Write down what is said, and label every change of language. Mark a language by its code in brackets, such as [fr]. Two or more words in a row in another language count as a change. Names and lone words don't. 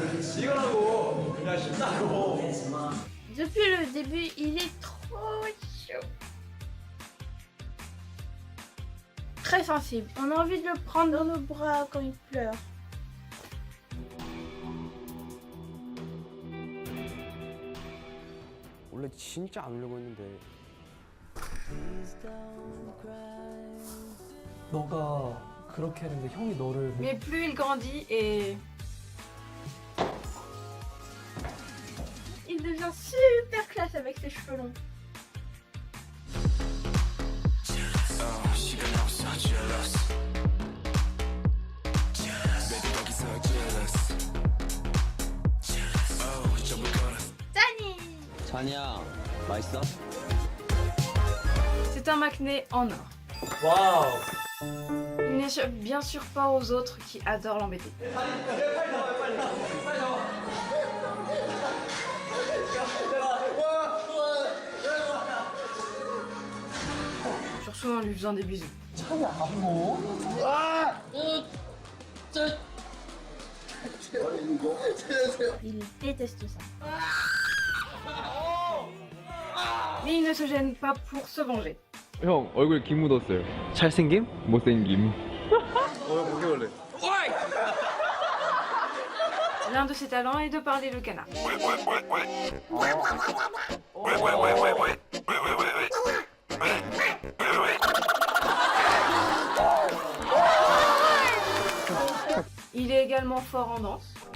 [ko] 이거라고. 야 쉽다고. [fr] Depuis le début, il est trop chaud. Très sensible. On a envie de le prendre dans nos bras quand il pleure. [ko] 원래 진짜 안 울려고 했는데 너가 그렇게 했는데 형이 너를 [fr] Mais plus il grandit et Il devient super classe avec ses cheveux longs. Tani! [ko] 찬이야, 맛있어? [fr] c'est un Maknae en or. [ko] 와우. [fr] Il n'échappe bien sûr pas aux autres qui adorent l'embêter. Surtout en lui faisant des bisous. Il déteste ça. Mais il ne se gêne pas pour se venger. [ko] 형 얼굴에 김 묻었어요. 잘생김? 못생김. [fr] L'un de ses talents est de parler le canard. Il est également fort en danse.